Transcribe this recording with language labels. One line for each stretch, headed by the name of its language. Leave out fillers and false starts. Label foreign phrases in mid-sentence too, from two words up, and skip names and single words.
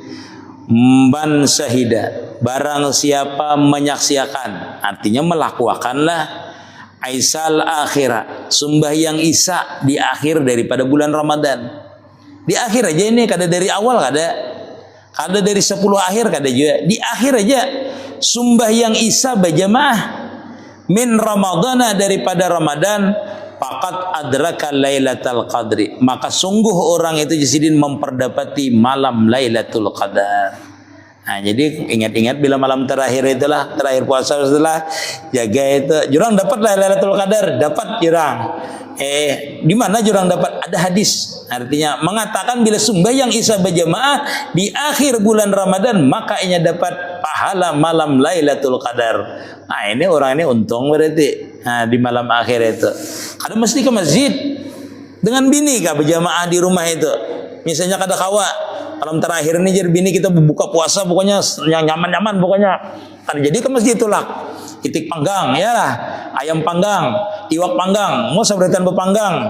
Arabic: Man syahida,
Banjar: barang siapa menyaksikan, artinya melakukanlah
Arabic: isya al akhirah,
Banjar: sembahyang isya di akhir daripada bulan Ramadan. Di akhir aja ini, kada dari awal kada dari 10 akhir kada juga, di akhir aja sembahyang isya berjamaah
Arabic: min ramadana
Banjar: daripada Ramadan
Arabic: faqad adraka lailatul qadri,
Banjar: maka sungguh orang itu jasidin memperdapati malam Lailatul Qadar. Nah, jadi ingat-ingat bila malam terakhir itulah, terakhir puasa setelah jaga itu jurang dapat Lailatul Qadar, dapat jurang. Di mana jurang dapat? Ada hadis. Artinya mengatakan bila sembahyang isya berjamaah di akhir bulan Ramadan maka ia dapat pahala malam Lailatul Qadar. Nah, ini orang ini untung berarti. Nah, di malam akhir itu. Kada mesti ke masjid dengan bini kah berjamaah di rumah itu. Misalnya kada kawa malam terakhir ini jadi bini kita buka puasa pokoknya yang nyaman-nyaman pokoknya. Kada jadi ke masjid itulah. Itik panggang ya lah, ayam panggang, iwak panggang, mau sabretan bepanggang.